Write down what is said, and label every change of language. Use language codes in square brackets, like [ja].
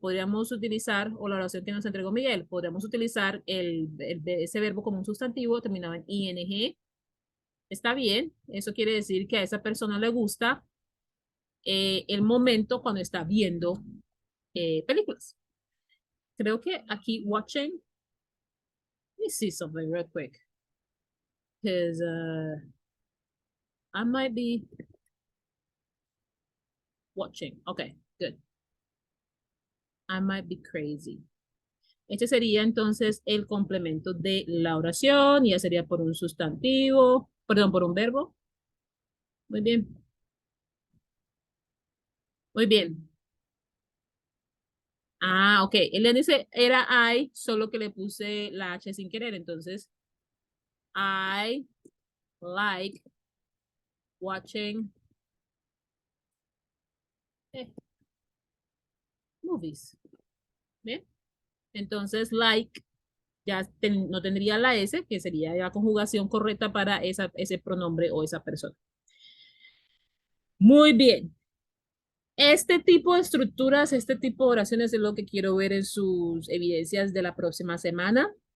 [es] Podríamos utilizar, o la oración que nos entregó Miguel, podríamos utilizar ese verbo como un sustantivo terminado en ing. Está bien. Eso quiere decir que a esa persona le gusta el momento cuando está viendo películas. Creo que aquí watching. [en] Let me see something real quick. Because I might be watching. Okay, good. I might be crazy. [es] Este sería entonces el complemento de la oración, y ya sería por un sustantivo, perdón, por un verbo. Muy bien. Muy bien. Ah, ok. Él dice, era I, solo que le puse la H sin querer. Entonces, [en] I like watching movies. [es] Bien. Entonces, like ya no tendría la S, que sería la conjugación correcta para ese pronombre o esa persona. Muy bien. Este tipo de estructuras, este tipo de oraciones es lo que quiero ver en sus evidencias de la próxima semana.